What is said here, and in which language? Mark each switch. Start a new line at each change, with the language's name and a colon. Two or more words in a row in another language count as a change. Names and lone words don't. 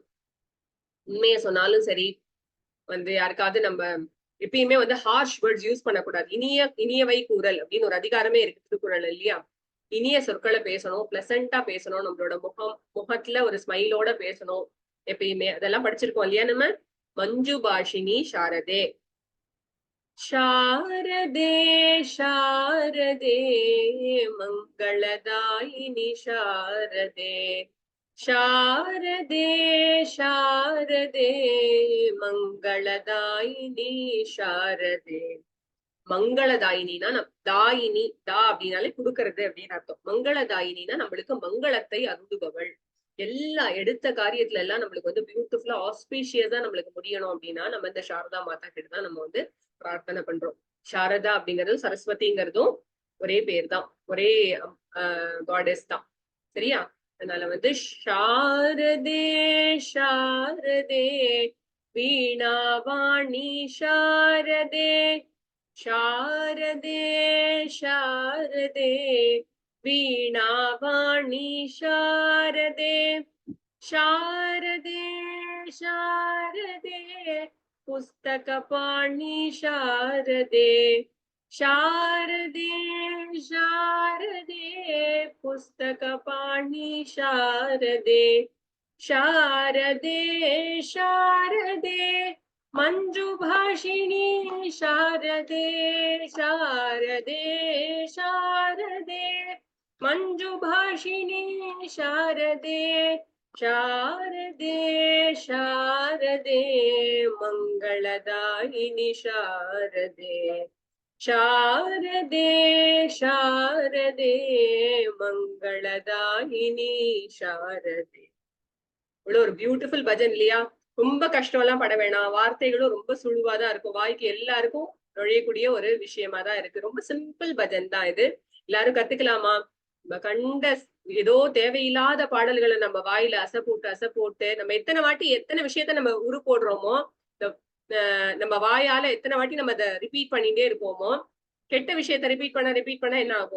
Tamil: உண்மையை சொன்னாலும் சரி, வந்து யாருக்காவது நம்ம எப்பயுமே வந்து
English: harsh words use
Tamil: பண்ணக்கூடாது. இனியவை கூறல் அப்படின்னு ஒரு அதிகாரமே இருக்கு திருக்குறள் இல்லையா? இனிய சொற்களை பேசணும், பிளசண்டா பேசணும், நம்மளோட முகத்துல ஒரு ஸ்மைலோட பேசணும் எப்பயுமே. அதெல்லாம் படிச்சிருக்கோம் இல்லையா நம்ம?
Sanskrit: मंजु भाषिणी शारदे. शारदे शारदे मंगलदायिनी शारदे शारदे शारदे मंगलदायिनी शारदे.
Tamil: மங்களதாயினா தாயினி, தா அப்படின்னாலே கொடுக்கறது அப்படின்னு அர்த்தம். மங்களதாயினா நம்மளுக்கு மங்களத்தை அருந்துபவள். எல்லா எடுத்த காரியத்துல எல்லாம் நம்மளுக்கு வந்து
English: beautifulla auspiciousa
Tamil: நம்மளுக்கு முடியணும் அப்படின்னா நம்ம இந்த சாரதா மாதா கிட்ட தான் நம்ம வந்து பிரார்த்தனை பண்றோம். சாரதா அப்படிங்கறதும் சரஸ்வதிங்கிறதும் ஒரே பேர் தான், ஒரே காடஸ் தான். சரியா? அதனால வந்து
Sanskrit: शारदे शारदे वीणावाणि शारदे शारदे शारदे वीणावाणी शारदे शारदे शारदे पुस्तकपाणि शारदे शारदे शारदे पुस्तकपाणि शारदे शारदे शारदे मंजुभाषिणी शारदे शारदे शारदे मंजुभाषिणि शारदे शारदे शारदे मंगलदायिनि शारदे शारदे शारदे मंगलदायिनि शारदे.
Tamil: ஒரு பியூட்டிஃபுல் பஜன் இல்லையா? ரொம்ப கஷ்டம் எல்லாம் பட வேணாம். வார்த்தைகளும் ரொம்ப சுழுவாதான் இருக்கும். வாய்க்கு எல்லாருக்கும் நுழையக்கூடிய ஒரு விஷயமா தான் இருக்கு. ரொம்ப சிம்பிள் பஜன் தான் இது. எல்லாரும் கத்துக்கலாமா? நம்ம கண்ட ஏதோ தேவையில்லாத பாடல்களை நம்ம வாயில அசை போட்டு நம்ம எத்தனை வாட்டி எத்தனை விஷயத்த நம்ம உரு போடுறோமோ, நம்ம வாயால எத்தனை வாட்டி நம்ம அதை ரிப்பீட் பண்ணிட்டே இருப்போமோ, கெட்ட விஷயத்த ரிப்பீட் பண்ண என்ன ஆகும்?